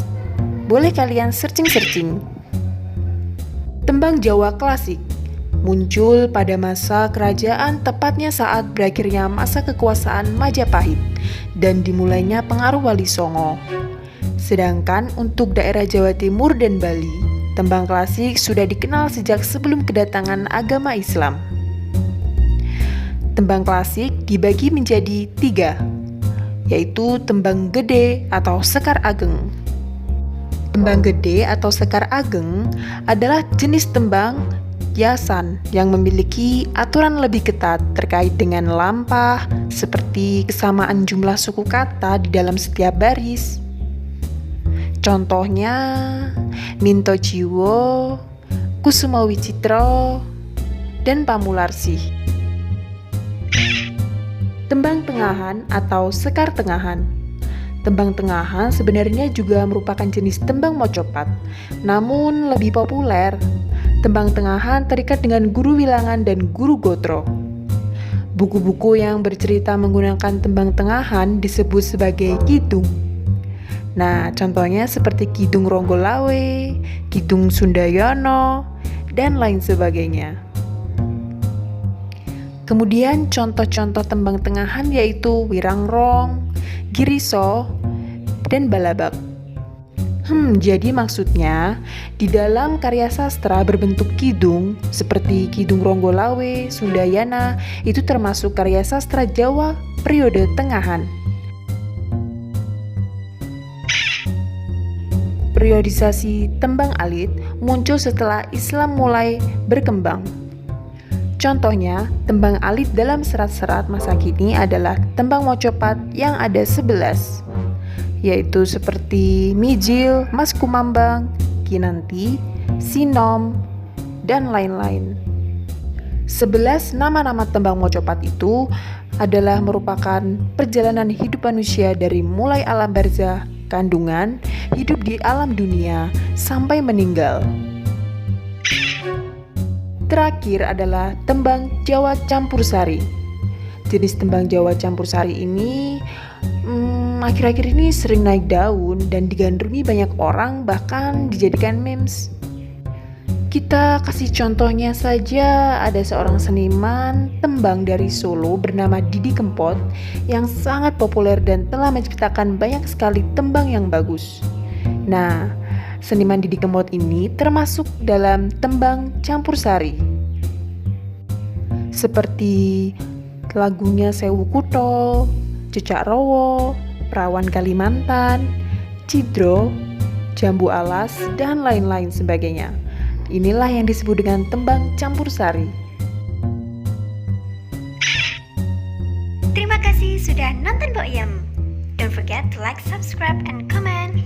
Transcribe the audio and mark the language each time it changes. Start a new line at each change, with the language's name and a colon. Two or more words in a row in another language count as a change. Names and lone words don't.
Indonesian: Boleh kalian searching-searching. Tembang Jawa klasik muncul pada masa kerajaan, tepatnya saat berakhirnya masa kekuasaan Majapahit dan dimulainya pengaruh Wali Songo. Sedangkan untuk daerah Jawa Timur dan Bali, tembang klasik sudah dikenal sejak sebelum kedatangan agama Islam. Tembang klasik dibagi menjadi 3, yaitu tembang gede atau sekar ageng. Tembang gede atau sekar ageng adalah jenis tembang yasan yang memiliki aturan lebih ketat terkait dengan lampah, seperti kesamaan jumlah suku kata di dalam setiap baris. Contohnya Minto Jiwo, Kusumo Wicitro, dan Pamularsih. Tembang tengahan atau sekar tengahan. Tembang tengahan sebenarnya juga merupakan jenis tembang mocopat, namun lebih populer. Tembang tengahan terikat dengan guru wilangan dan guru gotro. Buku-buku yang bercerita menggunakan tembang tengahan disebut sebagai kidung. Nah, contohnya seperti Kidung Ronggolawe, Kidung Sundayono, dan lain sebagainya. Kemudian contoh-contoh tembang tengahan yaitu Wirangrong, Giriso, dan Balabak. Jadi maksudnya di dalam karya sastra berbentuk kidung seperti Kidung Ronggolawe, Sundayana itu termasuk karya sastra Jawa periode tengahan. Periodisasi tembang alit muncul setelah Islam mulai berkembang. Contohnya, tembang alit dalam serat-serat masa kini adalah tembang mocopat yang ada 11, yaitu seperti Mijil, Mas Kumambang, Kinanti, Sinom, dan lain-lain. 11 nama-nama tembang mocopat itu adalah merupakan perjalanan hidup manusia dari mulai alam barzah, kandungan, hidup di alam dunia, sampai meninggal. Terakhir adalah tembang Jawa Campur Sari. Jenis tembang Jawa Campur Sari ini akhir-akhir ini sering naik daun dan digandrungi banyak orang, bahkan dijadikan memes. Kita kasih contohnya saja, ada seorang seniman tembang dari Solo bernama Didi Kempot yang sangat populer dan telah menciptakan banyak sekali tembang yang bagus. Nah, seniman Didi Kempot ini termasuk dalam tembang Campur Sari. Seperti lagunya Sewu Kutho, Cecak Rowo, Perawan Kalimantan, Cidro, Jambu Alas, dan lain-lain sebagainya. Inilah yang disebut dengan tembang campur sari. Terima kasih sudah nonton Boyem.
English: Don't forget to like, subscribe, and comment.